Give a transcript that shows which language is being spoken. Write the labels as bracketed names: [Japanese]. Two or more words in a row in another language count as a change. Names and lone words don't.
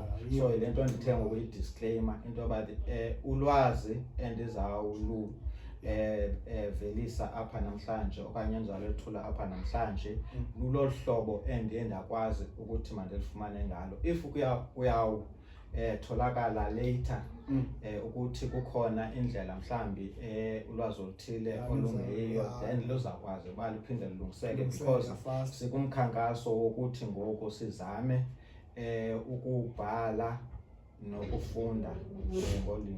[Xhosa] So ile nto ndithe ngokuyi-disclaimer into yoba ulwazi endizawulu velisa apha namhlanje okanye endizawulethula apha namhlanje lulolu hlobo endiye ndakwazi ukuthi mandilifumane ngalo. If tholakala later ukuthi kukhona indlela mhlambi ulwazi oluthile olungeyiyo then luzakwazi uba luphinde lulungiseke because sikumkhankaso wokuthi ngoku sizame ukubhala nokufunda ngolimi